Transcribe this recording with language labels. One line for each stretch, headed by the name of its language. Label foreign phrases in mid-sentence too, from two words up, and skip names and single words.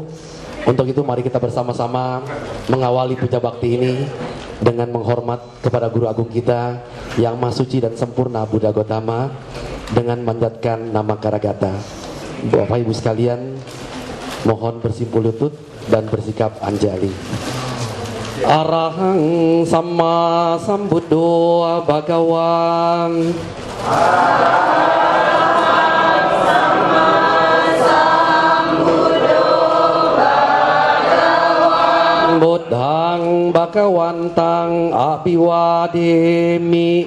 Indonesian: Untuk itu mari kita bersama-sama mengawali puja bakti ini dengan menghormat kepada Guru Agung kita yang Maha Suci dan Sempurna Buddha Gotama dengan manjatkan nama Karagata. Bapak Ibu sekalian, mohon bersimpul lutut dan bersikap anjali.
Pali: Arahang Sama Sambuddho Bhagawan. Buddhang Bhagawantang Abhiwademi.